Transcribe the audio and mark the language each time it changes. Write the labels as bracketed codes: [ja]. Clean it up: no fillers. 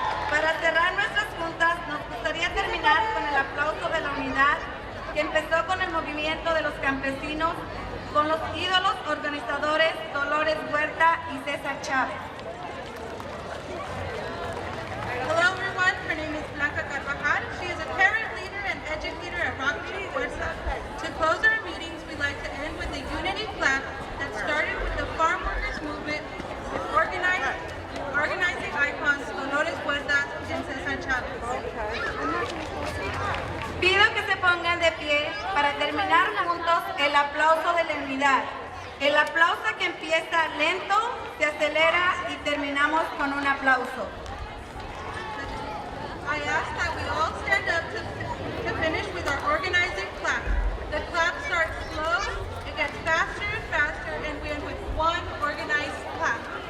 [es] Para cerrar nuestras juntas, nos gustaría terminar con el aplauso de la unidad que empezó con el movimiento de los campesinos, con los ídolos organizadores Dolores Huerta y César Chávez. [en] Hello everyone, her name is Blanca Carvajal. She is a parent leader and educator at Rocket Ship Fuerza. To close our meetings, we'd like to end with a unity clap that started with the farm workers movement with organizing icons Dolores Huerta and César Chávez. [es] Pido que se pongan de pie para terminar juntos el aplauso de la unidad. El aplauso que empieza lento, se acelera y terminamos con un aplauso. [en] I ask that we all stand up to finish with our organizing clap. The clap starts slow, it gets faster and faster, and we end with one organized clap.